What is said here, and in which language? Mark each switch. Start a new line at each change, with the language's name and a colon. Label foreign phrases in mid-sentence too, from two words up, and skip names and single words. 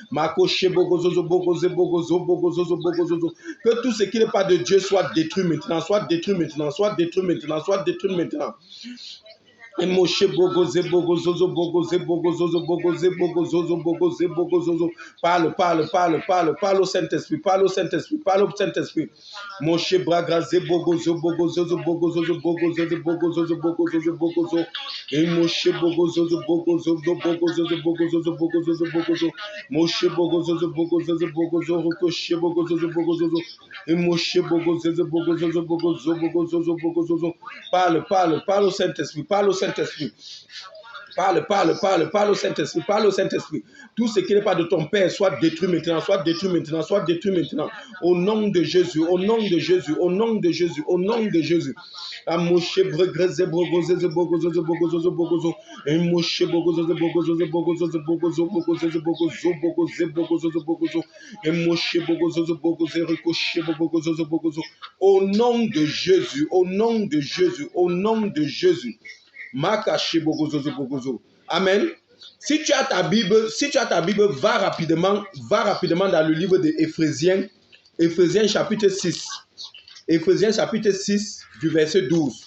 French: Que tout ce qui n'est pas de Dieu soit détruit maintenant, soit détruit maintenant, soit détruit maintenant, soit détruit maintenant. Parle, parle, parle, parle, parle au Saint-Esprit, parle au Saint-Esprit, parle au Saint-Esprit. Moshe Bragraze Bogozo Bogozo Bogozo Bogozo Bogozo Bogozo Bogozo et Moshe Bogozo Bogozo Bogozo Bogozo Bogozo Bogozo Moshe Bogozo Bogozo Bogozo Rokoshe Bogozo Bogozo et Moshe Bogozo Bogozo Bogozo Bogozo Bogozo. Parle, parle, parle au Saint-Esprit, parle au Saint-Esprit. Parle, parle, parle, parle au Saint-Esprit, parle au Saint-Esprit. Tout ce qui n'est pas de ton Père, soit détruit maintenant, soit détruit maintenant, soit détruit maintenant. Au nom de Jésus, au nom de Jésus, au nom de Jésus, au nom de Jésus. Amoshe bregreze bogoze bogozo bogozo bogozo. Amoshe bogozo bogozo bogozo bogozo bogozo bogozo bogozo bogozo bogozo. Amoshe bogozo bogozo ricochet bogozo bogozo. Au nom de Jésus, au nom de Jésus, au nom de Jésus. Amen. Si tu as ta Bible, va rapidement dans le livre de Éphésiens, Éphésiens chapitre 6. Éphésiens chapitre 6 du verset 12.